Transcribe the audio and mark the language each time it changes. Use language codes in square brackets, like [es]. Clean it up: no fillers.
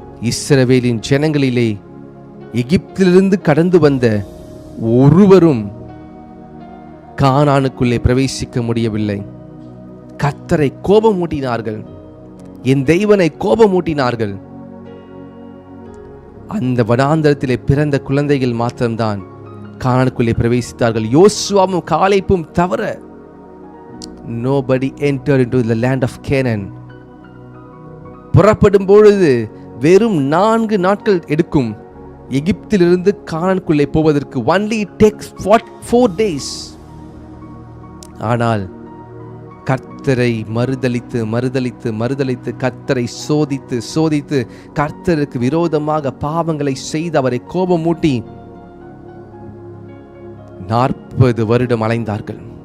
[ta] இஸ்ரவேலின் ஜனங்களிலே எகிப்திலிருந்து கடந்து வந்த ஒருவரும் கானானுக்குள்ளே பிரவேசிக்க முடியவில்லை. கர்த்தரை கோபமூட்டினார்கள், என் தெய்வனை கோபமூட்டினார்கள். அந்த வனாந்தரத்திலே பிறந்த குழந்தைகள் மாத்திரம்தான் கானானுக்குள்ளே பிரவேசித்தார்கள். யோசுவாவும் காலேபும் தவிர [en] nobody entered into the land of Canaan. [ta] புறப்படும் பொழுது வெறும் 4 நாட்கள் எடுக்கும் எகிப்திலிருந்து கானானுக்குள்ளே போவதற்கு. [en] only it takes 4 days. [ta] ஆனால் கர்த்தரை மறுதலித்து மறுதலித்து மறுதலித்து கர்த்தரை சோதித்து சோதித்து கர்த்தருக்கு விரோதமாக பாவங்களை செய்து அவரை கோபமூட்டி 40 வருடம் அலைந்தார்கள்.